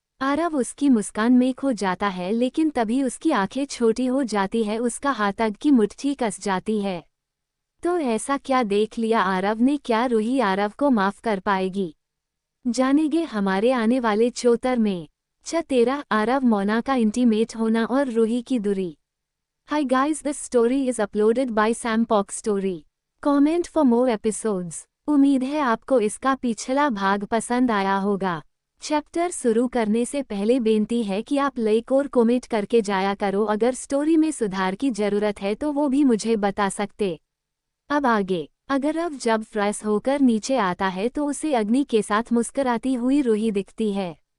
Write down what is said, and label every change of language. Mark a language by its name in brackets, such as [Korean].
[Hindi] आरव उसकी मुस्कान में खो जाता है, लेकिन तभी उसकी आंखें छोटी हो जाती है। उसका हाथ अग्नि की मुट्ठी कस जाती है। तो ऐसा क्या देख लिया आरव ने? क्या रूही आरव को माफ कर पाएगी? जानेंगे हमारे आने वाले चौतर में। 13 आरव मोना का इंटीमेट होना और रूही की दूरी। [English] Hi guys, this story is uploaded by Sam Pock Story. Comment for more episodes. [Hindi] उम्मीद है आपको इसका पिछला भाग पसंद आया होगा। चैप्टर शुरू करने से पहले बेनती है कि आप लाइक और कमेंट करके जाया करो। अगर स्टोरी में सुधार की जरूरत है तो वो भी मुझे बता सकते। अब आगे। अगर अब जब फ्रेश होकर नीचे आता है तो उसे अग्नि के साथ मुस्कुराती हुई रूही दिखती है।